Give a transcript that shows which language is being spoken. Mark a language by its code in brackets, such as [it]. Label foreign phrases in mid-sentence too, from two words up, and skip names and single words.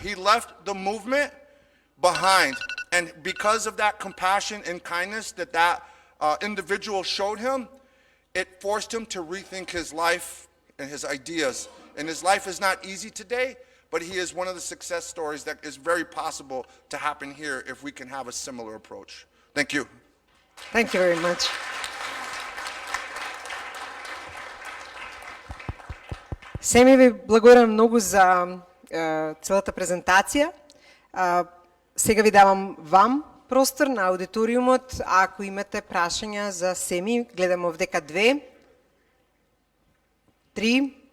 [en] He left the movement behind. And because of that compassion and kindness that individual showed him, it forced him to rethink his life and his ideas. And his life is not easy today, but he is one of the success stories that is very possible to happen here if we can have a similar approach. Thank you. Thank you very much. [mk] Семи ви благодарам многу за целата презентација. Сега ви давам вам простор на аудиториумот, ако имате прашања за Семи, гледам овдека 2, 3.